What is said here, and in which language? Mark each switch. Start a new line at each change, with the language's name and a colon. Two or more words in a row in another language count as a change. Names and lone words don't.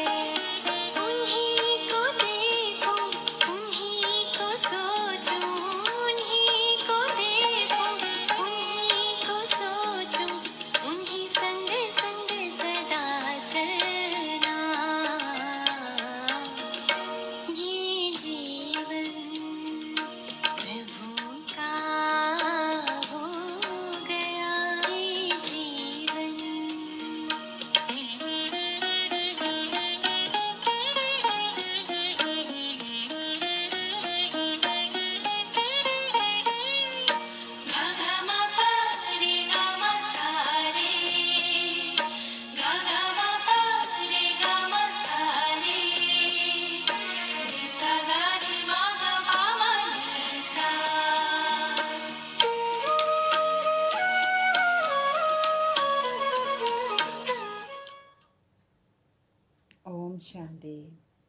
Hindi: उन्हीं को देखूं, उन्हीं को सोचूं, उन्हीं को देखूं, उन्हीं को सोचूं, उन्हीं संग संग सदा चलना। ये जीवन प्रभु का हो गया, ये जीवन। गा गा मा पा रे गा मा सा रे, गा गा मा पा रे गा मा सा रे, नि सा गा रे मा गा पा मा नि सा।
Sanskrit: ॐ शान्ति.